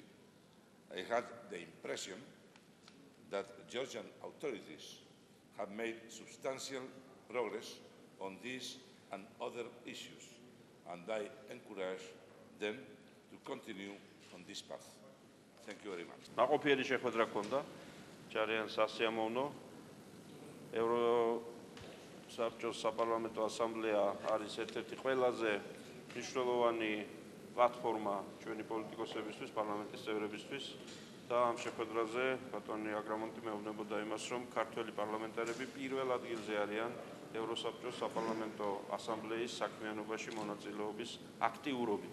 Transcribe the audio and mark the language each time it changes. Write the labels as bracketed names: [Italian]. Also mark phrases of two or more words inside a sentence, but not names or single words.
[English] I had the impression that Georgian authorities have made substantial progress on these and other issues, and I encourage them to continue on this path. Thank you very much. [Georgian] ნაყოფიერი შეხვედრა ჰქონდა, ძალიან სასიამოვნო. ევროსაბჭოს საპარლამენტო ასამბლეა არის ერთ-ერთი ყველაზე მნიშვნელოვანი პლატფორმა ჩვენი პოლიტიკოსებისთვის, პარლამენტის წევრებისთვის და ამ შეხვედრაზე ბატონი აგრამონტი მეუბნებოდა იმას, რომ ქართველი პარლამენტარები პირველ ადგილზე არიან ევროსაბჭოს საპარლამენტო ასამბლეის საქმიანობაში მონაწილეობის აქტიურობით.